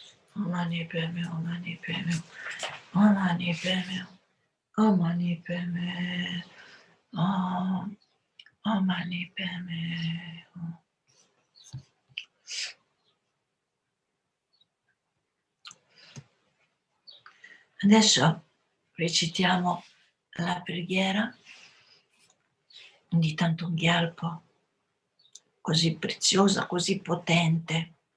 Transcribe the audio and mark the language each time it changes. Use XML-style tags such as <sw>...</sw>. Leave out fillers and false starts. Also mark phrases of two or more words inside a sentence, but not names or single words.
<sa>Om Mani Padme, Om Mani Padme, Om Mani Padme, Om Mani Padme, Om Mani Padme.</sa> <it>Adesso recitiamo la preghiera di Thangtong Gyalpo, così preziosa, così potente.</it>